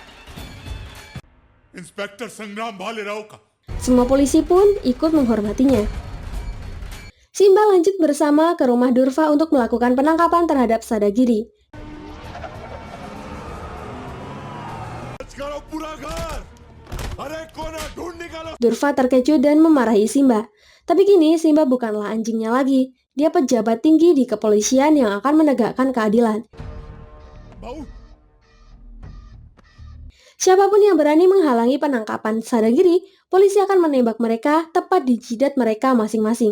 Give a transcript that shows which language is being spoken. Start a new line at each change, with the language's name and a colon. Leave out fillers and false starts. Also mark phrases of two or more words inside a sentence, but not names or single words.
Indonesian: Inspektur Sangram Balerao ka. Semua polisi pun ikut menghormatinya. Simba lanjut bersama ke rumah Durfa untuk melakukan penangkapan terhadap Sadagiri.
Hindi: करो पूरा घर। अरे कोना ढूंढ निकालो।
Indonesian: Durfa terkejut dan memarahi Simba. Tapi kini Simba bukanlah anjingnya lagi. Dia pejabat tinggi di kepolisian yang akan menegakkan keadilan. बाऊ Siapapun yang berani menghalangi penangkapan Sadagiri, polisi akan menembak mereka tepat di jidat mereka masing-masing.